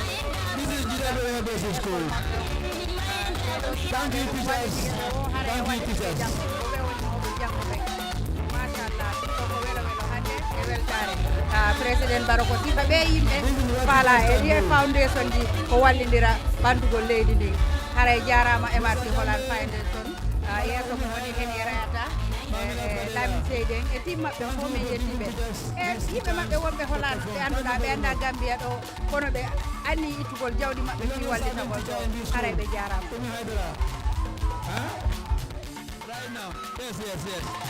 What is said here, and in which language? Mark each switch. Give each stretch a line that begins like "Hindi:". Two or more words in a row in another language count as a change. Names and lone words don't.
English: This is JEDDAH Lower Basic School. Thank you, teachers. Thank you, teachers. Mashallah,
Fula: ko welo hande e weltare President Baroko sifa be yimbe fala e foundation ji ko wallindira bandugol leydi ndi hare jarama MRC Holland Foundation yeso ko woni hen yerata Lamin Seyden e team maɓɓe fof min yettiɓe e yimɓe maɓɓe wonɓe Holland ɓe annduɗa ɓe annda Gambia ɗo kono ɓe anni ittugol jawdi maɓɓe fi wallitagol ɗo haray ɓe jarama.
English: Right now. Yes.